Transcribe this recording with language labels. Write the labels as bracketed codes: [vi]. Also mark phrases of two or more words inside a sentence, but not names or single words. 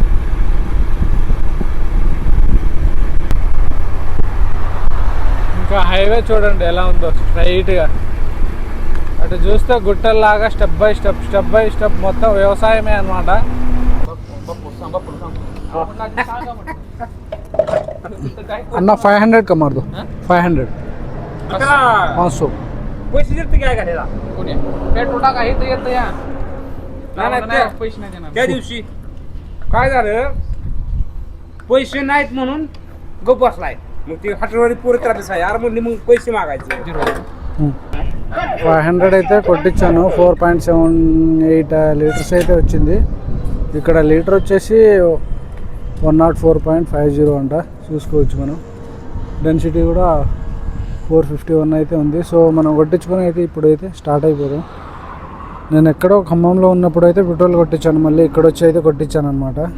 [te] ఇంకా హైవే చూడండి ఎలా ఉందో, స్ట్రైట్గా అటు చూస్తే గుట్టల్లాగా [en] step by step [te] మొత్తం వ్యవసాయమే అన్నమాట. [hi] అన్న 500 का मार दो, 500 500 [mr] पैसे देते काय का कोणी पेट्रोल टाका हे तर येतं या नाही पैसे नाही देणार. त्या दिवशी काय झालं, पैसे नाहीत म्हणून गप बसलाय. मग ते हॉटेलवाली पोरं त्रास आहे यार, म्हणली मग पैसे मागायचे. [te] 500 అయితే కొట్టించాను. 4.78 లీటర్స్ అయితే వచ్చింది. ఇక్కడ లీటర్ వచ్చేసి 104.50 అంట. సో చూసుకోవచ్చు మనం. డెన్సిటీ కూడా 451 అయితే ఉంది. సో మనం కొట్టించుకొని అయితే ఇప్పుడైతే స్టార్ట్ అయిపోదాం. నేను ఎక్కడో ఖమ్మంలో ఉన్నప్పుడు అయితే పెట్రోల్ కొట్టించాను, మళ్ళీ ఇక్కడ వచ్చి అయితే కొట్టించాను అనమాట.